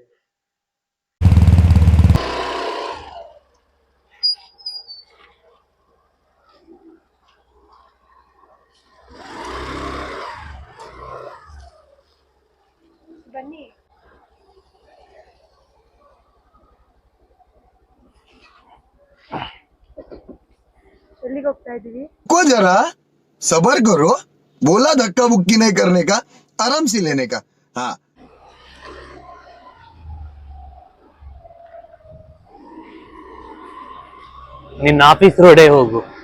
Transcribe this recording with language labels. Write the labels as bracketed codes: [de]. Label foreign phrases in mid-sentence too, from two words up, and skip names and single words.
[kn] ಬನ್ನಿ. ಎಲ್ಲಿಗೆ ಹೋಗ್ತಾ ಇದೀವಿ? [hi] को जरा सबर करो, बोला धक्का बुक्की नहीं करने का, आराम से लेने का. हाँ, [kn] ನಿನ್ನ ಆಫೀಸ್ ರೋಡೇ ಹೋಗು.